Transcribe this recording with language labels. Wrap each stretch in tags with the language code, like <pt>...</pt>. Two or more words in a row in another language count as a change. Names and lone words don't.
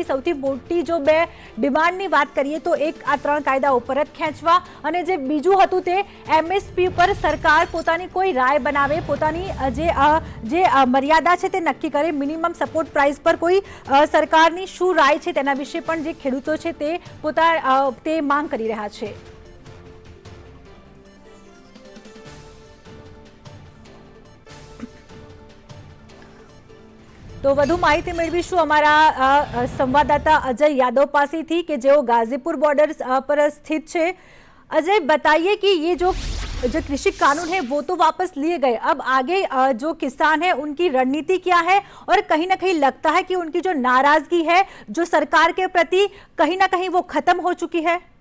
<gu>સૌથી મોટી જો 2 ડિમાન્ડની વાત કરીએ તો એક આ 3 કાયદાઓ પરત ખેંચવા, અને જે બીજું હતું તે MSP પર સરકાર પોતાની કોઈ રાય બનાવે, પોતાની જે મર્યાદા છે તે નક્કી કરે,</gu> <en>minimum support price</en> <gu>પર કોઈ સરકારની શું રાય છે તેના વિશે પણ જે ખેડૂતો છે તે માંગ કરી રહ્યા છે। તો વધુ માહિતી મેળવીશું અમારા સંવાદદાતા અજય યાદવ પાસેથી કે જેઓ ગાઝીપુર બોર્ડર પર સ્થિત છે।</gu> <hi>अजय, बताइए कि ये जो कृषि कानून है वो तो वापस लिए गए, अब आगे जो किसान है उनकी रणनीति क्या है, और कहीं ना कहीं लगता है कि उनकी जो नाराजगी है जो सरकार के प्रति कहीं ना कहीं वो खत्म हो चुकी है?</hi>